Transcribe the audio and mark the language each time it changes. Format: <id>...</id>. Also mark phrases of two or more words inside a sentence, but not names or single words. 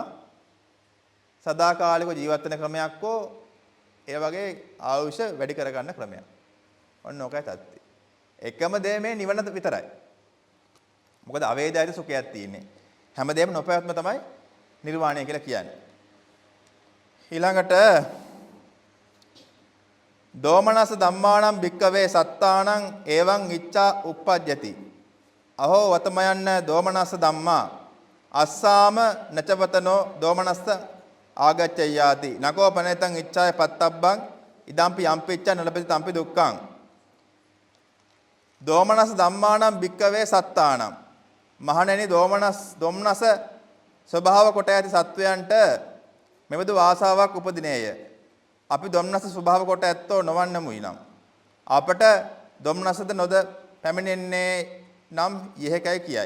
<si>සදාකාලික ජීවත් වෙන ක්‍රමයක් හෝ ඒ වගේ ආයුෂ වැඩි කරගන්න ක්‍රමයක්. ඔන්න ඕකයි තත්ත්වය. එකම දේ මේ නිවන විතරයි. මොකද අවේදායක සුඛයක් තියෙන්නේ. හැමදේම නොපැවැත්ම තමයි නිර්වාණය කියලා කියන්නේ.</si> <pi>ඊළඟට දෝමනස ධම්මානම් භික්කවේ සත්තානං එවං ඉච්ඡා uppajjati අහෝ වතමයන්න දෝමනස ධම්මා අස්සාම නචවතනෝ දෝමනස්ස ආගච්ඡයාති නකෝ පනේතං ඉච්ඡාය පත්තබ්බං ඉදම්පි යම්පිච්ඡ නලපති තම්පි දුක්ඛං දෝමනස ධම්මානම් භික්කවේ සත්තානම්</pi> <si>මහණෙනි දෝමනස ස්වභාව කොට ඇති සත්වයන්ට මෙබඳු ආසාවක් උපදිනේය. අපි ධම්නස ස්වභාව කොට ඇත්තෝ නොවන්නමුයි නම් අපට ධම්නසද නොද පැමිණෙන්නේ නම් යෙහෙකයි කියයි.</si>